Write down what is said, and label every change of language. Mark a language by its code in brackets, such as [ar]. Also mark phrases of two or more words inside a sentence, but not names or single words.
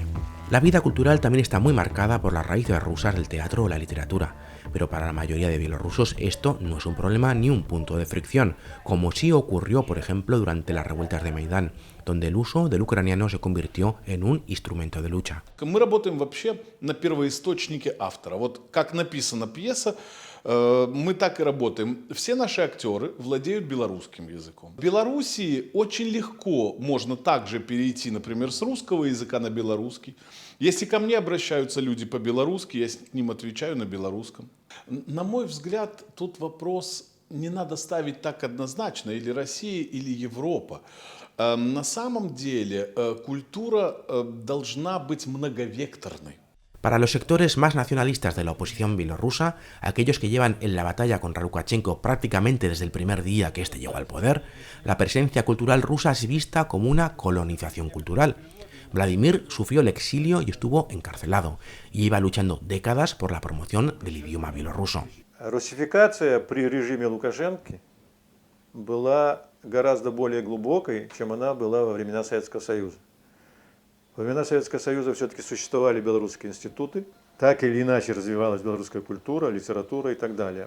[es] La vida cultural también está muy marcada por las raíces rusas del teatro o la literatura, pero para la mayoría de bielorrusos esto no es un problema ni un punto de fricción, como sí ocurrió, por ejemplo, durante las revueltas de Maidán, donde el uso del ucraniano se convirtió en un instrumento de lucha. [ru] Мы работаем вообще на первоисточнике автора. Вот как написана пьеса, мы так и работаем. Все наши актеры владеют белорусским языком. В Белоруссии очень легко можно также перейти, например, с русского языка на белорусский. Если ко мне обращаются люди по-белорусски, я с ним отвечаю на белорусском. На мой взгляд, тут вопрос не надо ставить так однозначно, или Россия, или Европа. На самом деле культура должна быть многовекторной. [es] Para los sectores más nacionalistas de la oposición bielorrusa, aquellos que llevan en la batalla contra Lukashenko prácticamente desde el primer día que éste llegó al poder, la presencia cultural rusa es vista como una colonización cultural. Vladimir sufrió el exilio y estuvo encarcelado, y iba luchando décadas por la promoción del idioma bielorruso. [ru] Русификация при режиме Лукашенко была гораздо более глубокой, чем она была во времена Советского Союза. Во времена Советского Союза все-таки существовали белорусские институты, так или иначе развивалась белорусская культура, литература и так далее.